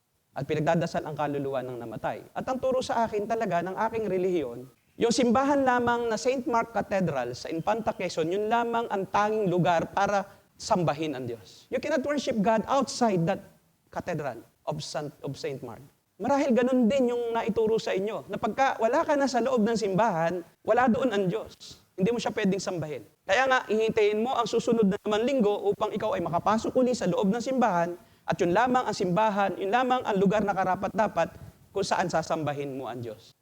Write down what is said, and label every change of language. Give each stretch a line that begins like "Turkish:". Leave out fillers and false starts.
Filipino: At pinagdadasal ang kaluluwa ng namatay. At ang turo sa akin talaga ng aking relihiyon, yung simbahan lamang na St. Mark Cathedral sa Infanta Quezon, yun lamang ang tanging lugar para sambahin ang Diyos.
English: You cannot worship God outside that cathedral of St. Mark.
Filipino: Marahil ganun din yung naituro sa inyo, na pagka wala ka na sa loob ng simbahan, wala doon ang Diyos. Hindi mo siya pwedeng sambahin. Kaya nga, ihintayin mo ang susunod na naman linggo upang ikaw ay makapasok uli sa loob ng simbahan, at yun lamang ang simbahan, yun lamang ang lugar na karapat-dapat kung saan sasambahin mo ang Diyos.